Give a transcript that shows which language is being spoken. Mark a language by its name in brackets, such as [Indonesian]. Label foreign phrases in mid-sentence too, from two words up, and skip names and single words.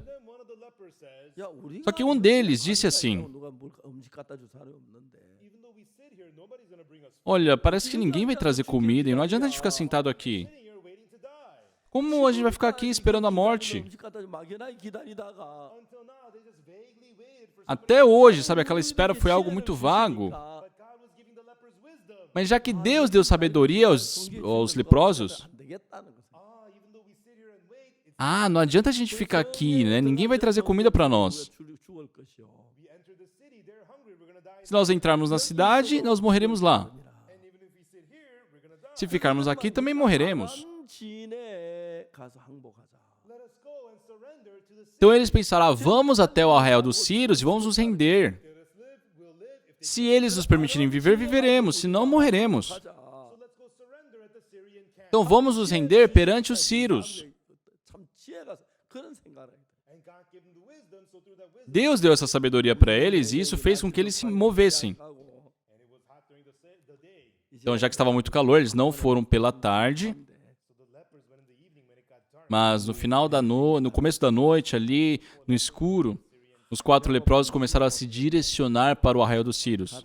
[Portuguese] Só que um deles disse assim: olha, parece que ninguém vai trazer comida e não adianta a gente ficar sentado aqui. Como a gente vai ficar aqui esperando a morte? Até hoje, aquela espera foi algo muito vago. Mas já que Deus deu sabedoria aos leprosos, [Korean] 안 되겠다는 거죠. [Portuguese] não adianta a gente ficar aqui, né? Ninguém vai trazer comida para nós. [Korean] 죽을 것이요. [Portuguese] Se nós entrarmos na cidade, nós morreremos lá. Se ficarmos aqui, também morreremos. [Korean] 지인에 가서 항복하자. [Portuguese] Então eles pensaram, vamos até o arraial dos Círios e vamos nos render. Se eles nos permitirem viver, viveremos, se não, morreremos. [Korean] 가자. [Portuguese] Então vamos nos render perante os Círios. [Korean] 참 지혜가 그런 생각을 해요. [Portuguese] Deus deu essa sabedoria para eles e isso fez com que eles se movessem. Então, já que estava muito calor, eles não foram pela tarde, mas no final da noite, no começo da noite, ali no escuro, os 4 leprosos começaram a se direcionar para o arraial dos Círios.